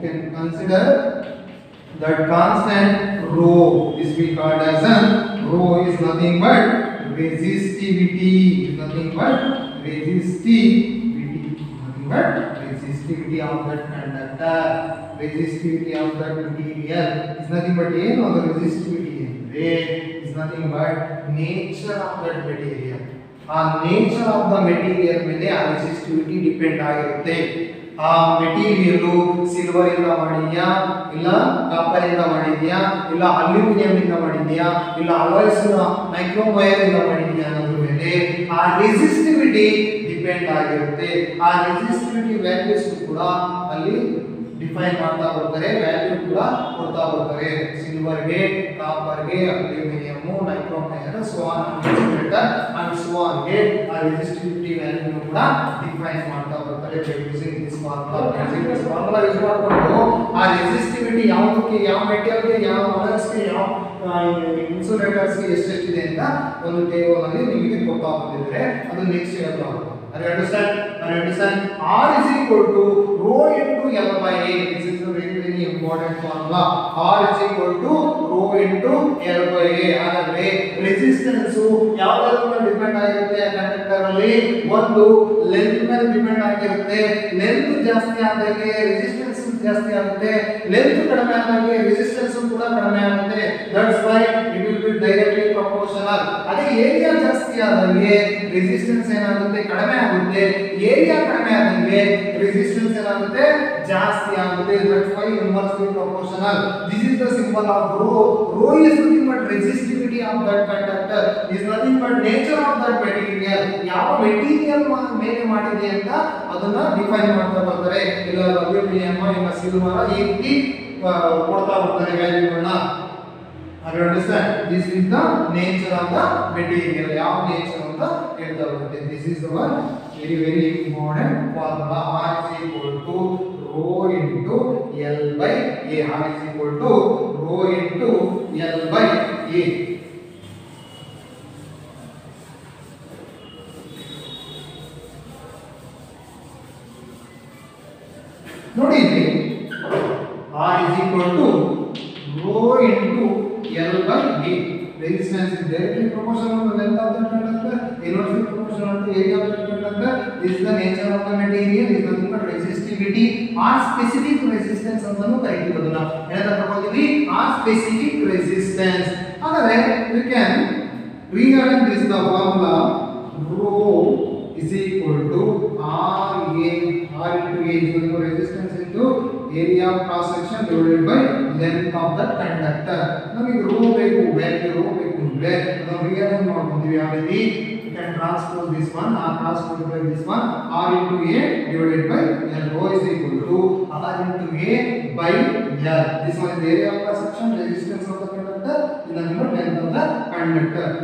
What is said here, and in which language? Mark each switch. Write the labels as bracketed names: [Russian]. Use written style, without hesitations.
[English] You can consider that constant rho is we called as rho is nothing but resistivity, resistivity of that conductor, resistivity of that material is nothing but the resistivity is nothing but nature of that material. Nature of the material [Kannada] ಮೇಲೆ ಆ resistivity depend ಆಗಿರುತ್ತೆ. ಆ material silver ಇಂದ ಮಾಡಿದ್ಯಾ, ಇಲ್ಲ copper ಇಂದ ಮಾಡಿದ್ಯಾ, ಇಲ್ಲ ಅಲ್ಯೂಮಿನಿಯಂ ಇಂದ ಮಾಡಿದ್ಯಾ, ಇಲ್ಲ ಅಲಾಯ್ಸ್ ಮೈಕ್ರೋಮ್ ವೈರ್ ಇಂದ ಮಾಡಿದ್ಯಾ ಅನ್ನೋದ್ರ ಮೇಲೆ ಆ ರೆಸಿಸ್ಟಿವಿಟಿ ಡಿಪೆಂಡ್ ಆಗಿರುತ್ತೆ. ಆ ರೆಸಿಸ್ಟಿವಿಟಿ ವ್ಯಾಲ್ಯೂಸ್ ಕೂಡ ಅಲ್ಲಿ ಡಿಫೈನ್ ಮಾಡ್ತಾ ಬರ್ತಾರೆ, ವ್ಯಾಲ್ಯೂ ಕೂಡ ಕೊಡ್ತಾ ಬರ್ತಾರೆ. ಸಿಲ್ವರ್ಗೆ, ಕಾಪರ್ಗೆ, aluminium, ಮೈಕ್ರೋಮ್ wire, so on and so on ಗೆ ಆ ರೆಸಿಸ್ಟಿವಿಟಿ ವ್ಯಾಲ್ಯೂ ಕೂಡ ಡಿಫೈನ್ ಮಾಡ್ತಾ ಬರ್ತಾರೆ. [English] using this formula [Kannada] ಯೂಸ್ ಮಾಡಿಕೊಂಡು ಆ ರೆಸಿಸ್ಟಿವಿಟಿ ಯಾವುದಕ್ಕೆ, ಯಾವ ಮೆಟೀರಿಯಲ್ಗೆ, ಯಾವ ಅಲಾಯ್ಸ್ಗೆ, ಯಾವ ಇನ್ಸುಲೇಟರ್ಸ್ಗೆ ಎಷ್ಟೆಷ್ಟಿದೆ ಅಂತ ಒಂದು ಟೇಬಲ್ ಅಲ್ಲಿ ನಿಮಗೆ ಕೊಡ್ತಾ ಬಂದಿದ್ರೆ ಅದು ನೆಕ್ಸ್ಟ್ ಹೇಳ್ತಾ ಹೋಗುತ್ತೆ. [English] Are you understand? R is equal to rho into L by A. This is a very important formula. R is equal to rho into L by A. [Kannada] ಹಾಗಾದ್ರೆ ರೆಸಿಸ್ಟೆನ್ಸ್ ಯಾವುದರ ಮೇಲೆ ಡಿಪೆಂಡ್ ಆಗಿರುತ್ತೆ ಕಂಡಕ್ಟರ್ ಅಲ್ಲಿ? ಒಂದು length ಮೇಲೆ depend ಆಗಿರುತ್ತೆ. Length ಜಾಸ್ತಿ ಆದಾಗ ರೆಸಿಸ್ಟೆನ್ಸ್ ಜಾಸ್ತಿ ಆಗುತ್ತೆ, ಲೆಂತ್ ಕಡಿಮೆ ಆದಾಗ ರೆಸಿಸ್ಟೆನ್ಸ್ ಕೂಡ ಕಡಿಮೆ ಆಗುತ್ತೆ. [English] That's why it will be directly proportional. [Kannada] ಅದೇ ಏರಿಯಾ ಜಾಸ್ತಿ ಆದಾಗ ರೆಸಿಸ್ಟೆನ್ಸ್ ಏನಾಗುತ್ತೆ, ಕಡಿಮೆ ಆಗುತ್ತೆ. ಏರಿಯಾ ಕಡಿಮೆ ಆದಂಗೆ ರೆಸಿಸ್ಟೆನ್ಸ್ ಏನಾಗುತ್ತೆ, ಜಾಸ್ತಿ ಆಗುತ್ತೆ. [English] That's why inversely proportional. This is the symbol of rho. Rho is nothing but resistivity of that conductor, is nothing but nature of that material. [Kannada] ಯಾವ ಮೆಟೀರಿಯಲ್ ಮೇಲೆ ಮಾಡಿದೆ ಅಂತ ಅದನ್ನ ಡಿಫೈನ್ ಮಾಡ್ತಾ ಬರ್ತಾರೆ. ಇಲ್ಲ ಅಲ್ಯೂಮಿನಿಯಂ, ಇಲ್ಲ ಸಿಲ್ವರ್, ಈ ರೀತಿ ಕೊಡ್ತಾ ಬರ್ತಾರೆ ವ್ಯಾಲ್ಯೂಗಳನ್ನ. [English] Are you understand? This is the nature of the material. [Kannada] ಯಾವ ನೇಚರ್ ಅಂತ ಹೇಳ್ತಾ ಬರುತ್ತೆ. [English] This is the one very important formula. R is equal to rho into L by A. R is equal to rho into L by A. [Kannada] ನೋಡಿ ಇಲ್ಲಿ [English] R is equal to rho into L by A. Resistance is directly proportional to the length of the conductor, inversely proportional to area of the conductor. This is the nature of the material, is nothing but resistivity or specific resistance [Kannada] ಅಂತನೂ ಕರೀತೀವಿ. ಅದನ್ನ ಏನಂತ ಕರೆಯುತ್ತೀವಿ? [English] R specific resistance. [Kannada] ಹಾಗಾದ್ರೆ [English] we can rearrange this the formula rho is equal to R into A is nothing but resistance into area of cross section divided by length of the conductor. [Kannada] ನಮಗೆ rho ಬೇಕು, value rho ಬೇಕು ಅಂದ್ರೆ ಅದನ್ನು rearrange ಮಾಡ್ಕೊಂತೀವಿ. ಯಾವ ರೀತಿ? [English] You can transpose this one, R cross multiply this one, R into A divided by L. Rho is equal to R into A by L. This one is the area of cross section, resistance of the conductor, is nothing but length of the conductor.